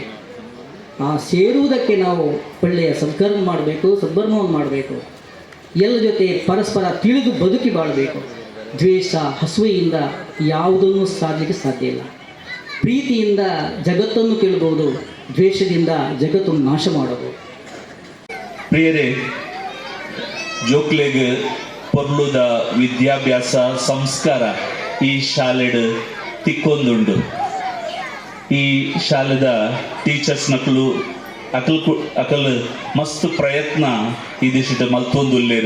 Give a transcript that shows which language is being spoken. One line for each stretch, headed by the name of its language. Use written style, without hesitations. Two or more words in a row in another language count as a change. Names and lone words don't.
Kannada: ಆ ಸೇರುವುದಕ್ಕೆ ನಾವು ಒಳ್ಳೆಯ ಸದ್ಕರ್ಮ ಮಾಡಬೇಕು, ಸದ್ಧರ್ಮವನ್ನು ಮಾಡಬೇಕು. ಎಲ್ಲ ಜೊತೆ ಪರಸ್ಪರ ತಿಳಿದು ಬದುಕಿ ಬಾಳಬೇಕು. ದ್ವೇಷ, ಹಸುವೆಯಿಂದ ಯಾವುದನ್ನು ಸಾಧಲಿಕ್ಕೆ ಸಾಧ್ಯ ಇಲ್ಲ. ಪ್ರೀತಿಯಿಂದ ಜಗತ್ತನ್ನು ಕೇಳಬಹುದು, ದ್ವೇಷದಿಂದ ಜಗತ್ತನ್ನು ನಾಶ ಮಾಡಬಹುದು. ಪ್ರಿಯರೇ,
Tulu: ಜೋಕ್ಲೆಗ್ ಪೊರ್ಲುದ ವಿದ್ಯಾಭ್ಯಾಸ ಸಂಸ್ಕಾರ ಈ ಶಾಲೆಡ್ ತಿಕ್ಕೊಂದುಂಡು. ಈ ಶಾಲೆದ ಟೀಚರ್ಸ್ ನಕಲು ಅಕಲ್ ಮಸ್ತ್ ಪ್ರಯತ್ನ ಇದಿಷ್ಟು ಮಲ್ತೊಂದುಲ್ಲೇರು.